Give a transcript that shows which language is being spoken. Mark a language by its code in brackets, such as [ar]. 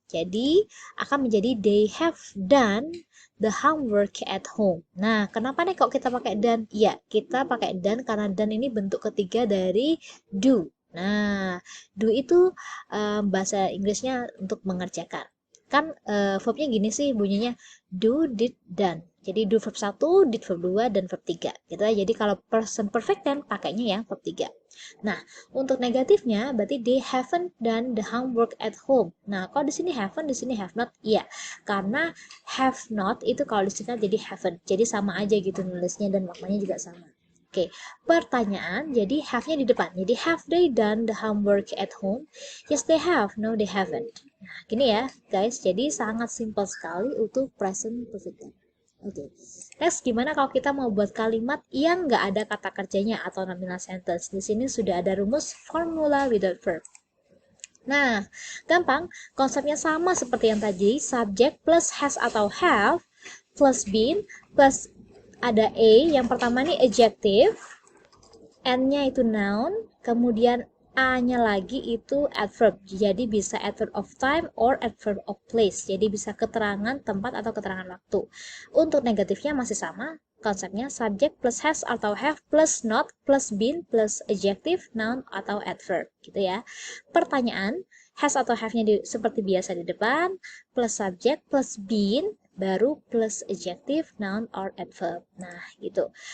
[id] Jadi, akan menjadi [en] they have done the homework at home. [id] Nah, kenapa nih kok kita pakai done? Ya, kita pakai done karena done ini bentuk ketiga dari do. Nah, do itu bahasa Inggrisnya untuk mengerjakan. Kan verbnya gini sih bunyinya do, did, done. Jadi do verb 1, did verb 2, dan verb 3. Gitu ya. Jadi kalau present perfect tense pakainya yang verb 3. Nah, untuk negatifnya berarti [en] they haven't done the homework at home. [id] Nah, kalau di sini haven't, di sini have not, iya. Karena have not itu kalau disingkat jadi haven't. Jadi sama aja gitu nulisnya dan maknanya juga sama. Oke, pertanyaan, jadi have-nya di depan. Jadi [en] have they done the homework at home? Yes, they have. No, they haven't. [id] Nah, gini ya, guys. Jadi sangat simpel sekali untuk present perfect tense. Oke. Next, gimana kalau kita mau buat kalimat yang nggak ada kata kerjanya atau nominal sentence? Di sini sudah ada rumus formula without verb. Nah, gampang. Konsepnya sama seperti yang tadi. Subject plus has atau have plus been plus ada a. Yang pertama nih adjective. N-nya itu noun. Kemudian A-nya lagi itu adverb. Jadi bisa adverb of time or adverb of place. Jadi bisa keterangan tempat atau keterangan waktu. Untuk negatifnya masih sama. Konsepnya subject plus has atau have plus not plus been plus adjective, noun atau adverb. Gitu ya. Pertanyaan, has atau have-nya seperti biasa di depan, plus subject plus been, baru plus adjective, noun or adverb. Nah, gitu.